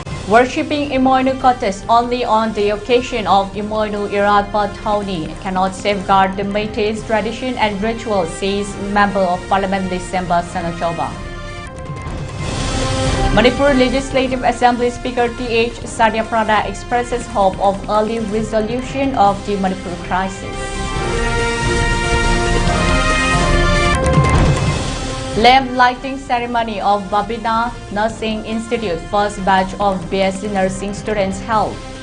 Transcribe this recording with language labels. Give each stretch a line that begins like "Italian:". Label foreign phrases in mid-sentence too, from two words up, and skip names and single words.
English: Worshipping Imoinu goddess only on the occasion of Imoinu Iratpa Thauni cannot safeguard the Métis tradition and ritual, says Member of Parliament December Sanachoba. Manipur Legislative Assembly Speaker T.H. Sadyaprada expresses hope of early resolution of the Manipur crisis. Lamp lighting ceremony of Babina Nursing Institute first batch of BSc nursing students held.